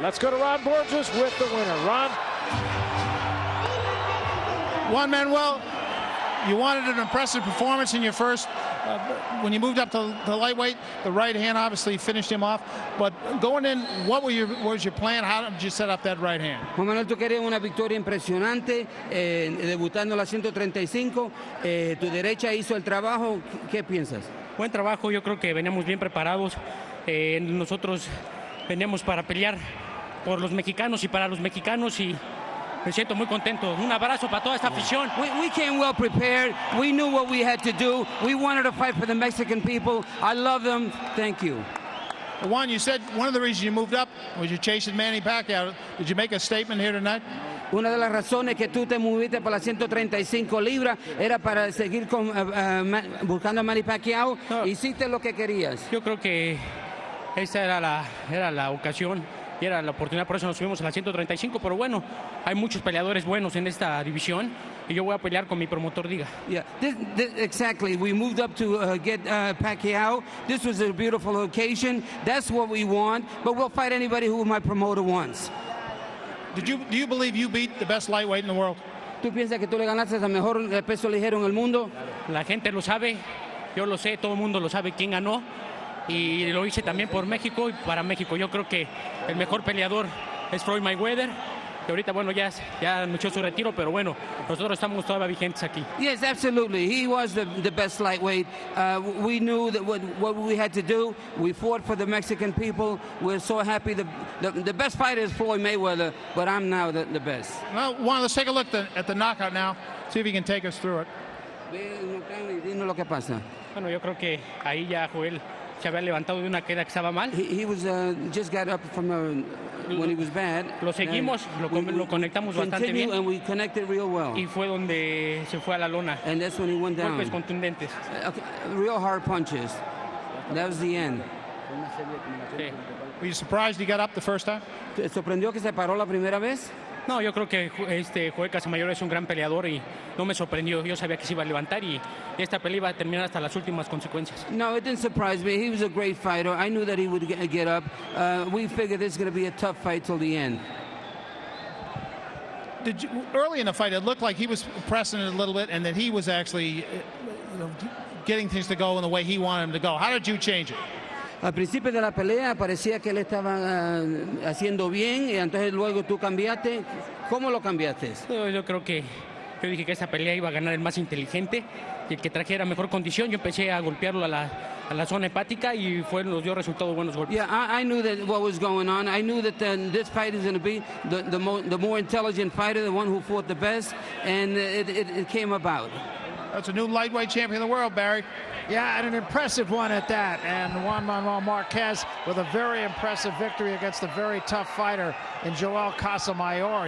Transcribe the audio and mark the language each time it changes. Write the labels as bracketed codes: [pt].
[en] Let's go to Ron Borges with the winner. Ron? Juan Manuel, you wanted an impressive performance in your first. When you moved up to the lightweight, the right hand obviously finished him off. But going in, what was your plan? How did you set up that right hand? [es] Juan Manuel, tú querías una victoria impresionante, debutando en la 135. Tu derecha hizo el trabajo. ¿Qué piensas? Buen trabajo, yo creo que veníamos bien preparados. Nosotros veníamos para pelear por los mexicanos y para los mexicanos y me siento muy contento. Un abrazo para toda esta afición. [en] We came well prepared. We knew what we had to do. We wanted to fight for the Mexican people. I love them. Thank you. Juan, you said one of the reasons you moved up was you're chasing Manny Pacquiao. Did you make a statement here tonight? [es] Una de las razones que tú te moviste para las 135 libras era para seguir buscando a Manny Pacquiao. No. Hiciste lo que querías. Yo creo que esa era la ocasión y era la oportunidad, por eso nos subimos a la 135, pero bueno, hay muchos peleadores buenos en esta división y yo voy a pelear con mi promotor diga. [en] Yeah, exactly. We moved up to get Pacquiao. This was a beautiful occasion. That's what we want, but we'll fight anybody who my promoter wants. Do you believe you beat the best lightweight in the world? [es] ¿Tú piensas que tú le ganaste al mejor peso ligero en el mundo? La gente lo sabe, yo lo sé, todo el mundo lo sabe quién ganó. Y lo hice también por México y para México. Yo creo que el mejor peleador es Floyd Mayweather, que ahorita, bueno, ya anunció su retiro, pero bueno, nosotros estamos todavía vigentes aquí. [en] Yes, absolutely. He was the best lightweight. We knew that what we had to do. We fought for the Mexican people. We're so happy. The best fighter is Floyd Mayweather, but I'm now the best. Well, Juan, let's take a look at the knockout now. See if you can take us through it. [es] Dinos lo que pasa. Bueno, yo creo que ahí ya Joel se había levantado de una queda que estaba mal. [en] He was just got up from when he was bad. [es] Lo seguimos, lo conectamos bastante bien. [en] And we connected real well. [es] Y fue donde se fue a la lona. [en] And that's when he went down. [es] Golpes contundentes. [en] Real hard punches. That was the end. [es] Sí. [en] Were you surprised he got up the first time? [es] ¿Te sorprendió que se paró la primera vez? No, yo creo que Joel Casamayor es un gran peleador y no me sorprendió. Yo sabía que se iba a levantar y esta pelea iba a terminar hasta las últimas consecuencias. [en] No, it didn't surprise me. He was a great fighter. I knew that he would get up. We figured this is going to be a tough fight till the end. Early in the fight, it looked like he was pressing it a little bit and that he was actually getting things to go in the way he wanted them to go. How did you change it? [es] Al principio de la pelea parecía que él estaba haciendo bien y entonces luego tú cambiaste. ¿Cómo lo cambiaste? Yo creo que yo dije que esta pelea iba a ganar el más inteligente y el que trajera mejor condición. Yo empecé a golpearlo a la zona hepática y nos dio resultados buenos golpes. [en] Yeah, I knew that what was going on. I knew that this fight is going to be the more intelligent fighter, the one who fought the best, and it came about. That's a new lightweight champion of the world, Barry. Yeah, and an impressive one at that. And Juan Manuel Marquez with a very impressive victory against a very tough fighter in Joel Casamayor.